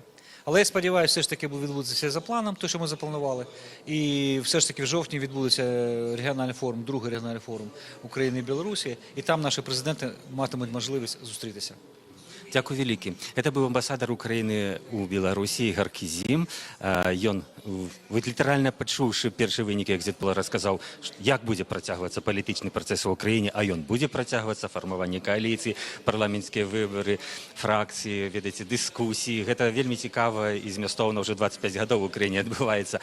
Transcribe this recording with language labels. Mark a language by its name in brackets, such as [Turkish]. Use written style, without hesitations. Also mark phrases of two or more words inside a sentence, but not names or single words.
[Ukrainian] Але я сподіваюся, все ж таки відбудеться все за планом, те, що ми запланували. І все ж таки в жовтні відбудеться регіональний форум, другий регіональний форум України і Білорусі, і там наші президенти матимуть можливість зустрітися. Дякую вялікі. Це був амбасадар України у Білорусі Ігор Кізім. [Belarusian] Ён, літаральна пачуўшы першы вынік экзит-пола, расказаў, як будзе працягвацца палітычны працэс у краіне, а ён будзе працягвацца, фармаванне кааліцыі, парламенцкія выбары, фракцыі, ведаеце, дыскусіі. Гэта вельмі цікава і змястоўна ўжо 25 гадоў у краіне адбываецца.